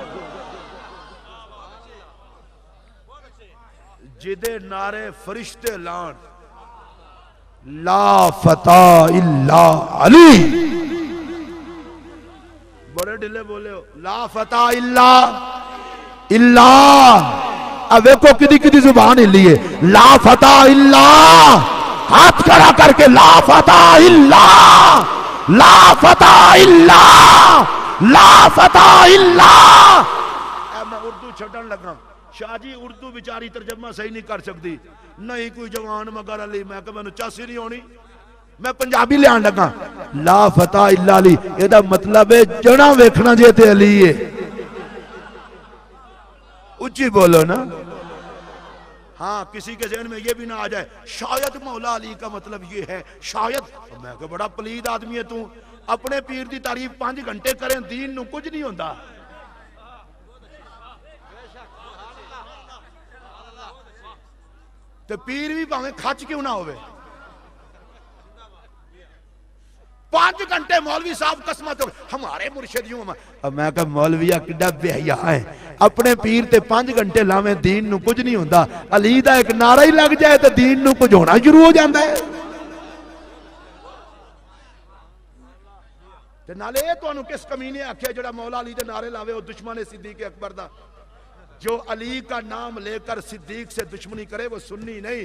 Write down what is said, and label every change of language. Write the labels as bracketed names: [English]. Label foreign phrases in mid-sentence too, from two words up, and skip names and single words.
[Punjabi] جدے نعرے فرشتے لان، [Arabic] لا فتح الا علی، [Punjabi] بڑے ڈھلے بولے ہو، [Arabic] لا فتح الا [Punjabi] اب ویکو کدی کدی زبان ہلی ہے، [Arabic] لا فتح الا، [Punjabi] ہاتھ کھڑا کر کے [Arabic] لا فتح الا، لا فتح الا، لا فتح الا۔ [Punjabi] میں اردو چھٹن لگا، شاہ جی [Urdu] اردو بیچاری ترجمہ صحیح نہیں کر سکتی، نہیں کوئی جوان مگر علی، [Punjabi] میں کہ میں نے چاسی نہیں ہونی، میں پنجابی لے آن لگا، [Arabic] لا فتح الا علی، [Punjabi] یہ دا مطلب ہے جنا ویکھنا جے تے علی ہے۔ [Urdu] اچھی بولو نا، ہاں کسی کے ذہن میں یہ بھی نہ آ جائے شاید مولا علی کا مطلب یہ ہے شاید. [Punjabi] میں کہ بڑا پلید آدمی ہے تو اپنے پیر دی تعریف 5 گھنٹے کریں دین نو کچھ نہیں ہوتا. تے پیر بھی پاویں کھچ کیوں نہ ہوئے 5 گھنٹے مولوی صاحب قسمت ہمارے مرشد یوں. اب میں کہا مولویہ کڈا بے حیا ہے اپنے پیر تے 5 گھنٹے لاویں دین نو کچھ نہیں ہوندا. علی دا ایک نعرہ ہی لگ جائے تے دین نو کچھ ہونا شروع ہو جاندا ہے. تے نالے تانوں کس کمینے آکھیا جڑا مولا علی دے نعرے لاوے او دشمن ہے صدیق اکبر دا. [Urdu] جو علی کا نام لے کر صدیق سے دشمنی کرے وہ سنی نہیں.